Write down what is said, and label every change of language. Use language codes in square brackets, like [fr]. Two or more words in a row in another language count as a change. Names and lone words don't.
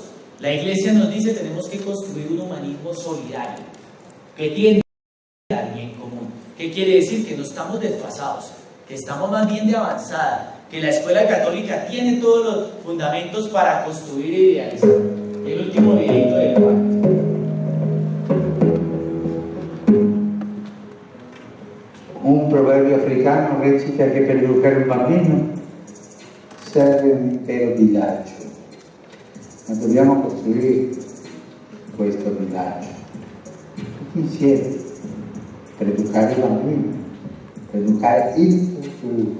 [es] La Iglesia nos dice tenemos que construir un humanismo solidario que tiende al bien común. ¿Qué quiere decir? Que no estamos desfasados, que estamos más bien de avanzada, que la escuela católica tiene todos los fundamentos para construir e idealizar. El último videito del Juan. [it] Un proverbio africano recita che per educare un bambino serve un intero villaggio. Ma dobbiamo costruire questo villaggio tutti insieme per educare i bambini, per educare il futuro.